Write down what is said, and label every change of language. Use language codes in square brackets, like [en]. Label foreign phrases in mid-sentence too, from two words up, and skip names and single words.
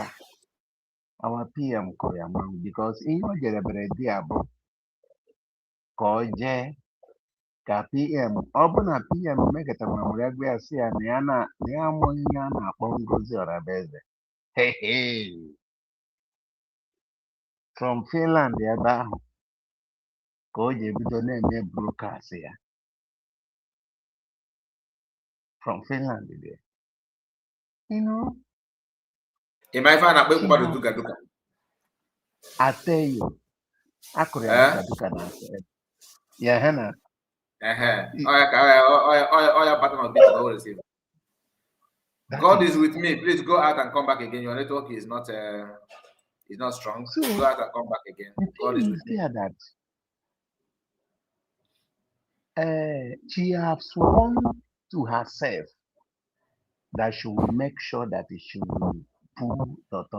[en] Our PM [ig] kụrụ ya mmanwụ because ihe o jere bere di ya bụ ka ọ jee ka PM ọ bụ na PM mekọtara ma were gwa ya sị ya na ya amụghị ihe a na-akpọ Ngozi Orabaeze. [en] From Finland [ig] ebe ahụ ka o ji ebido na-eme broadcast ya. [en] From Finland there. You know? [ig] Ị ma ife a na-akpọ mmadụ duka duka? [en] I tell you, [ig] akụrụ ya duka na asị. [en] Yeah, Hannah. God is with me. Please go out and come back again. Your network is not strong. So, go out and come back again. God is with me. That she has sworn to herself that she will make sure that she will pull Dr.